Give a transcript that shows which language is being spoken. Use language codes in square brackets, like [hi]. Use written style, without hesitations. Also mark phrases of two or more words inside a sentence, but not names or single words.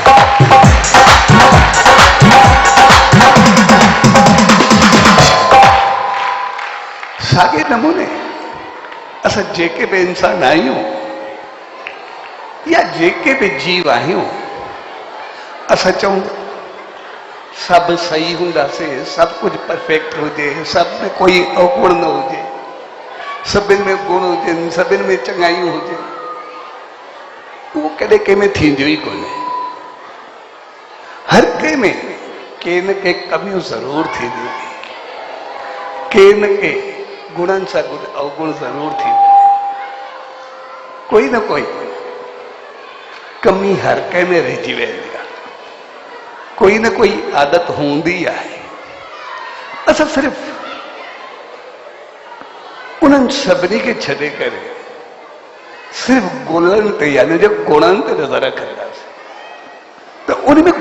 [sd] साॻे नमूने असां जेके बि इंसान आहियूं या जेके बि जीव आहियूं, असां चऊं सभु सही हूंदासीं, सभु कुझु परफेक्ट हुजे, सभ में कोई अवगुण न हुजे, सभिनि में गुण हुजनि, सभिनि में चङाइयूं हुजे, उहो कॾहिं कंहिं में थींदियो ई कोन्हे। हर कंहिं में के न के कमियूं ज़रूरु थींदियूं, के न के गुणनि सां गॾु अवगुण ज़रूरु थींदो, कोई न कोई कमी हर कंहिं में रहिजी वेंदी आहे, कोई न कोई आदत हूंदी आहे। असां सिर्फ़ु उन्हनि सभिनी खे छॾे करे सिर्फ़ु गुणनि ते यानी जो गुणनि ते नज़र रखंदासीं, त उन में